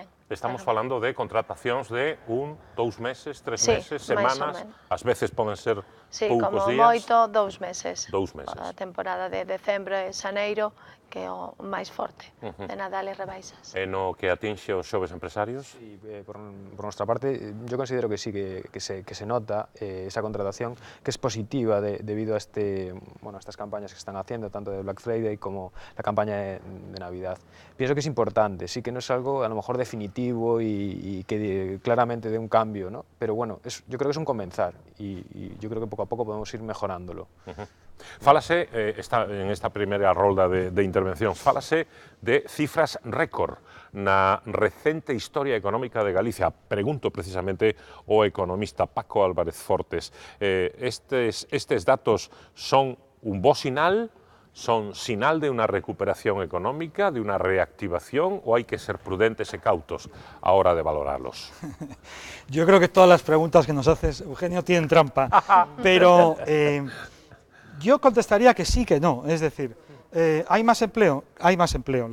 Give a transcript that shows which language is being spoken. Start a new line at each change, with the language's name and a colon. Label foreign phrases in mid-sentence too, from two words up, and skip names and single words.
Galician: Estamos falando de contratacións de 1, 2 meses, 3 meses, semanas, ás veces poden ser poucos días. Sí, como moito 2 meses. 2 meses. A temporada de decembro e xaneiro, que é o máis forte, de Nadal e rebaixas. E no que atinxe os xoves empresarios?
Spanish: Sí, por nuestra parte, yo considero que sí, que se nota esa contratación, que es positiva debido a estas campañas que están haciendo, tanto de Black Friday como la campaña de Navidad. Pienso que es importante, sí que no es algo a lo mejor definitivo y que claramente dé un cambio, ¿no? Pero bueno, yo creo que es un comenzar y yo creo que poco a poco podemos ir mejorándolo.
Galician: Fálase, en esta primeira rolda de intervención, fálase de cifras récord na recente historia económica de Galicia. Pregunto precisamente ao economista Paco Álvarez Fortes, estes datos son un bo sinal, son sinal de
Spanish: una recuperación económica, de una reactivación, o hay que ser prudentes y cautos a hora de valorarlos? Yo creo que todas las preguntas que nos haces, Eugenio, tienen trampa, pero yo contestaría que sí, que no. Es decir, ¿hay más empleo? Hay más empleo.